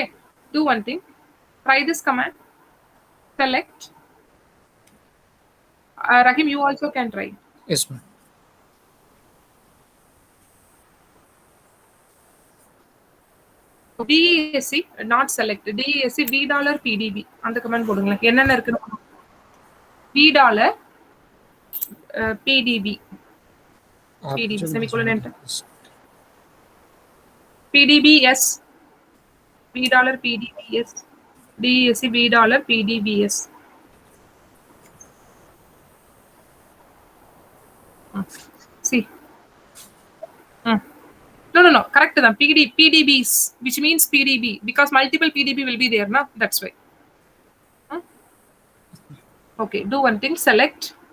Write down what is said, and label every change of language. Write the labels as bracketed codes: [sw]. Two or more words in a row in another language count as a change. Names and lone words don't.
[en] Do one thing. Try this command. Select. Rahim, you also can try. Yes, ma'am. DESC not select. DESC B dollar PDB. [ta] அந்த கமெண்ட் போடுங்களேன். என்னென்ன இருக்குன்னு [en] B dollar PDB. PDB semicolon enter. PDBS. B dollar PDBS. DESC B dollar PDBS. See. No. Correct. PDBs, which means PDB, because multiple PDB will be there, na? That's why. Okay. Do one thing. Select.